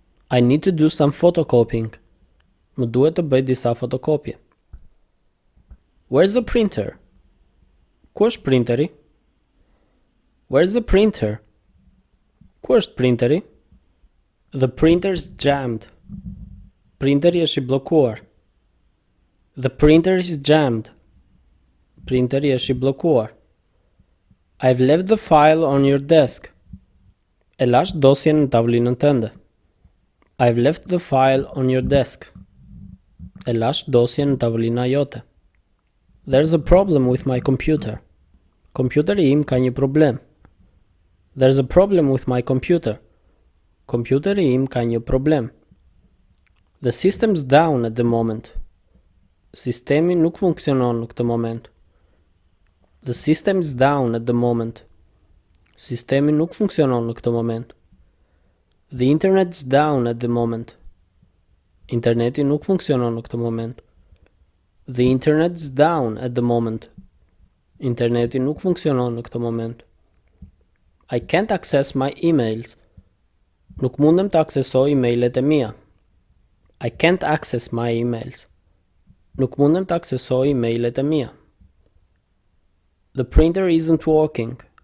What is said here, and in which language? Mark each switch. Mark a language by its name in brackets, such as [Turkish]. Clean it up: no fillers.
[English] I need to do some photocopying. [Albanian] Më duhet të bëj disa fotokopje. [English] Where's the printer? [Albanian] Ku është printeri? [English] Where's the printer? Ku është printeri? The printer's jammed. [Albanian] Printeri është i bllokuar. [English] The printer is jammed. [Albanian] Printeri është i bllokuar. [English] I've left the file on your desk. [Albanian] E lash dosjen në tavlinën tënde. [English] I've left the file on your desk. [Albanian] E lash dosjen në tavolina jote. [English] There's a problem with my computer. [Albanian] Kompjuteri im ka një problem. [English] There's a problem with my computer. [Albanian] Kompjuteri im ka një problem. [English] The system's down at the moment. [Albanian] Sistemi nuk funksionon në këtë moment. [English] The system is down at the moment. [Albanian] Sistemi nuk funksionon në këtë moment. [English] The internet's down at the moment. [Albanian] Interneti nuk funksionon në këtë moment. [English] The internet's down at the moment. [Albanian] Interneti nuk funksionon në këtë moment. [English] I can't access my emails. [Albanian] Nuk mundem të aksesoj emailet e mia. [English] I can't access my emails. [Albanian] Nuk mundem të aksesoj emailet e mia. [English] The printer isn't working.